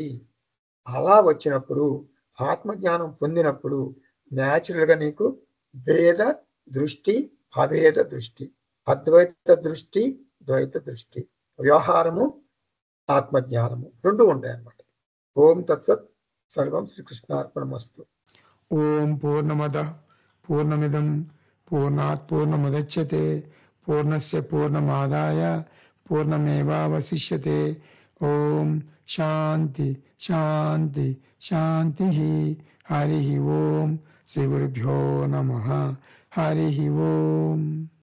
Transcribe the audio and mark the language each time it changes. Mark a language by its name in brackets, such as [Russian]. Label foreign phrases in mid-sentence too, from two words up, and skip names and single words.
[Telugu] అలా వచ్చినప్పుడు, ఆత్మజ్ఞానం పొందినప్పుడు న్యాచురల్గా నీకు భేద దృష్టి, అభేద దృష్టి, అద్వైత దృష్టి, ద్వైత దృష్టి, వ్యవహారము, ఆత్మజ్ఞానము 2 ఉంటాయి అన్నమాట. [Sanskrit] ఓం తత్సత్. సర్వం శ్రీకృష్ణార్పణమస్తు. ఓం పూర్ణమద పూర్ణమిదం పూర్ణాత్ పూర్ణముదచ్యతే పూర్ణస్య పూర్ణమాదాయ పూర్ణమేవావశిష్యతే. ఓం శాంతి శాంతి శాంతి. హరి ఓం. శ్రీ గురుభ్యో నమః. హరి ఓం.